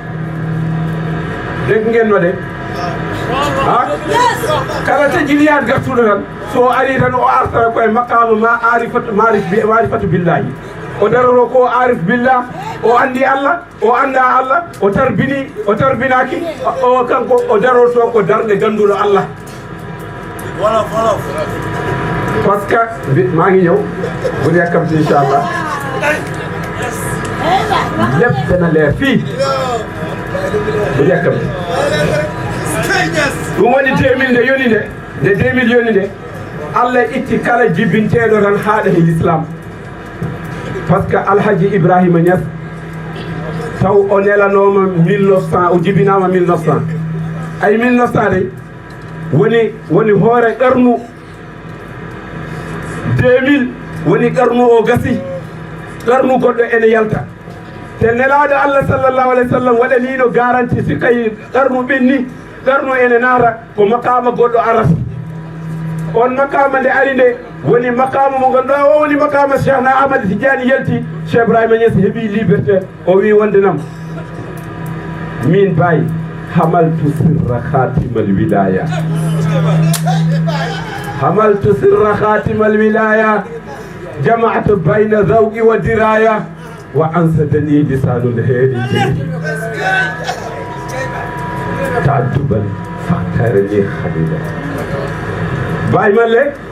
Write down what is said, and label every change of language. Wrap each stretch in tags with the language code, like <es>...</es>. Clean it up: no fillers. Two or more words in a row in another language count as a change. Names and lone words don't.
<ff>deg ngenno de kala tejjiliyat gartuɗo tan so ari tan o artata koye makkama ma</ff> <ar>معرفة بالله</ar> <ff>o daroro ko</ff> <ar>عارف بالله</ar> <ff>o andi Allah o anda Allah o tarbinaki o kanko o daroto ko darde ganduɗo Allah</ff> <fr>parce que</fr> <wo>maa ngi ñëw bu yàkkamti</wo> <ff>inchallah</ff> <wo>lépp dana leer fii bu yàkkamti</wo> <ff>ɗum woni 2000 nde yoni nde 2000 yoni nde Allah itti kala jibbinteɗo tan haaɗa e l'islam</ff> <fr>par ce que</fr> <ff>alhaji Ibrahima Niass taw o nelanoma 1900 o jibinama 1900 ay 1900 de woni hoore qarnu 2000 woni qarnu o gasi qarnu goɗɗo ene yalta te nelaɗo Allah</ff> <ar>صلى الله عليه وسلم</ar> <ff>waɗaniɗo garanti si kay qarnu ɓenni qarnu ene naata ko makama goɗɗo arata on makama nde ari nde woni makama mo ganduɗa o woni makama Cheikhna Ahmad Tidiane yalti Cheikh Ibrahima Niass heeɓi liberté o wi wondenam min bayi</ff> <ar>حملت سر خاتم الولاية حملت سر خاتم الولاية جماعة بين ذوق ودراية وأنشدني لسان الهادي تأدبا فاقترني خليلا</ar> <ff>bayi malle</ff>